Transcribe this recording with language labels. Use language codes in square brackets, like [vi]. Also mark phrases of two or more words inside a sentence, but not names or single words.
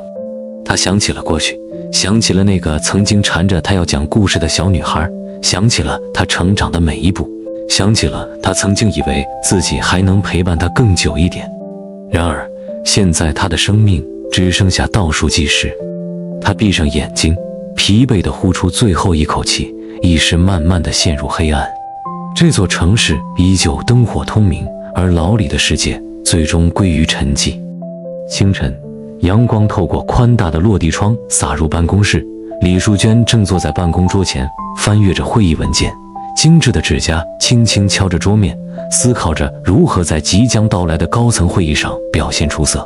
[zh] 他想起了過去，想起了那個曾經纏着他要講故事的小女孩，想起了他成長的每一步，想起了他曾經以為自己還能陪伴他更久一點。然而現在他的生命只剩下倒數計時。他閉上眼睛，疲憊地呼出最後一口氣，意識慢慢地陷入黑暗。這座城市依舊燈火通明，而老李的世界最終歸於沉寂。清晨，陽光透過寬大的落地窗灑入辦公室， 李淑娟正坐在辦公桌前，翻閱着會議文件，精致的指甲輕輕敲着桌面，思考着如何在即将到來的高層會議上表現出色。